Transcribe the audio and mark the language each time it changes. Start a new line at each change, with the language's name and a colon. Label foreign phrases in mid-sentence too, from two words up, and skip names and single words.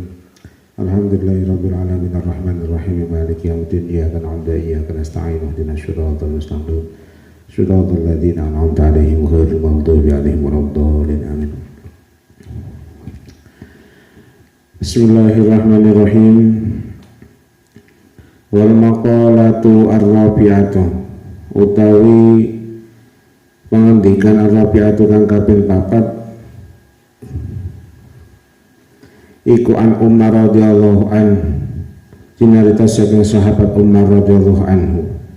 Arabic: الحمد لله رب العالمين الرحمن الرحيم مالك يوم الدين إياك نعبد وإياك نستعين اهدنا الصراط المستقيم صراط الذين أنعمت عليهم غير المغضوب عليهم ولا الضالين آمين. بسم الله الرحمن الرحيم. والمقالة الرابعة
Javanese: utawi pengendikan ar-rabi'atu kang kaping 4 iku
Arabic: عن عمر رضي الله عن
Javanese: jinarita saking sahabat Umar
Arabic: رضي الله عنه